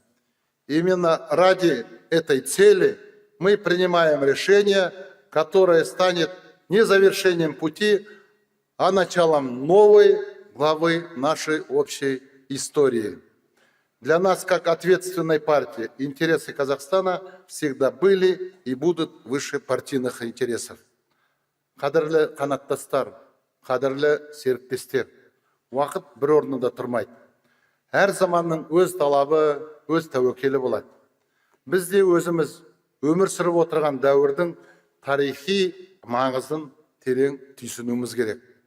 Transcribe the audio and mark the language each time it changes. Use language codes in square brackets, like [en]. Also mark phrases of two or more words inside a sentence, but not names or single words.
[ru] Именно ради этой цели мы принимаем решение, которое станет не завершением пути, а началом новой главы нашей общей истории. Для нас, как ответственной партии, интересы Казахстана всегда были и будут выше партийных интересов. [kk] Қадірлі қанаттастар, қадірлі серіктестер, уақыт бір орнында тұрмайды. Әр заманның өз талабы, өз тәуекелі болады. Біз де өзіміз өмір сүріп отырған дәуірдің тарихи маңызын терең түйсінуіміз керек.